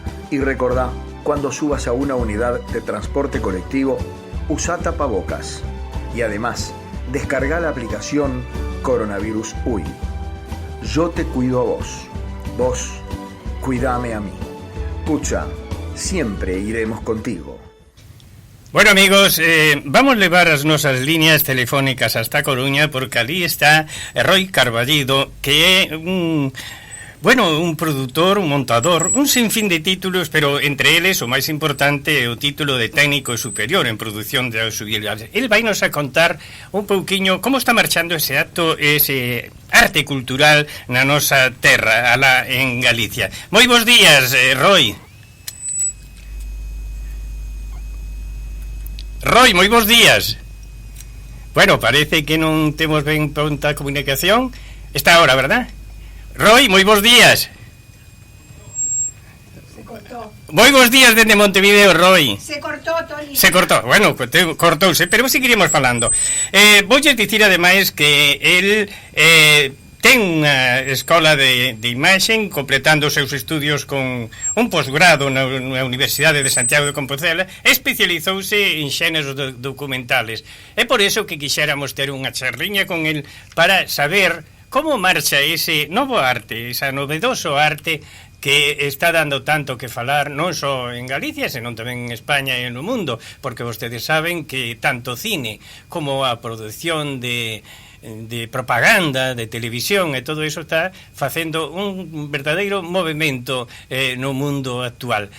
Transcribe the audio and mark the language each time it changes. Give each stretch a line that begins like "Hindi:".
Spanish: Y recordá, cuando subas a una unidad de transporte colectivo, usa tapabocas. Y además, descarga la aplicación Coronavirus UI. Yo te cuido a vos. Vos, cuídame a mí. Pucha, siempre iremos contigo.
Galician: Bueno, amigos, vamos a levar as nosas líneas telefónicas hasta Coruña, porque ali está Roy Carballido, que é un produtor, un montador, un sinfín de títulos, pero entre eles o máis importante é o título de técnico superior en produción de audiovisuales. El vai nos a contar un pouquiño como está marchando ese acto, ese arte cultural na nosa terra, alá en Galicia. Moi bons días, Roy. Roy, moi bons días. Bueno, parece que non temos ben pronta comunicación.
Spanish: Está ahora, verdad?
Galician: Roy, moi bons días.
Spanish: Se cortó.
Galician: Moi bons días dende Montevideo, Roy.
Spanish: Se cortó, Toni. Se cortó,
Galician: bueno, cortouse, pero seguiremos falando. Voulle dicir ademais que el ten unha escola de imaxen, completando os seus estudios con un posgrado na Universidade de Santiago de Compostela, especializouse en xéneros documentales. É por eso que quixéramos ter unha charliña con el para saber como marcha ese novo arte, esa novedoso arte que está dando tanto que falar non só en Galicia, senón tamén en España e no mundo, porque vostedes saben que tanto cine como a produción de propaganda, de televisión e todo iso está facendo un verdadeiro movimento no mundo actual.